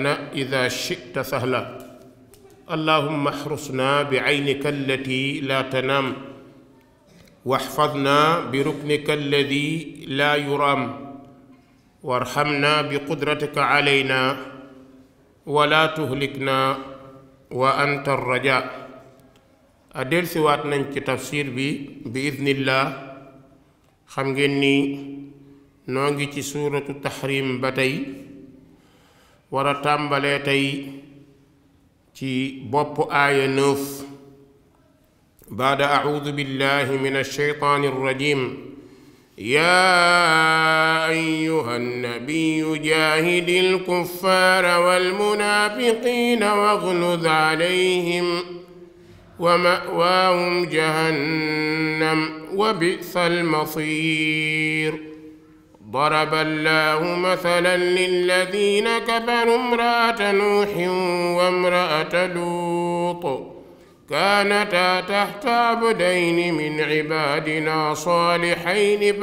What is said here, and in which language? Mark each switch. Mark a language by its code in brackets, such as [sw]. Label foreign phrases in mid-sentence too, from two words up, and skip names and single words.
[ar] إذا شئت سهلا اللهم احرسنا بعينك التي لا تنام واحفظنا بركنك الذي لا يرام وارحمنا بقدرتك علينا ولا تهلكنا وأنت الرجاء [wo] adel siwaat nañ ci tafsir bi idnillah xam ngeen ni noo ngi ci suuratu tahrim ba tey war a tàmbalee tey ci bopp aaya [ar] 9 بعد أعوذ بالله من الشيطان الرجيم يا أيها النبي جاهد الكفار والمنافقين واغلظ عليهم ومأواهم جهنم وبئس المصير ضرب الله مثلا للذين كفروا امرأة نوح وامرأة لوط كانتا تحت عبدين من عبادنا صالحين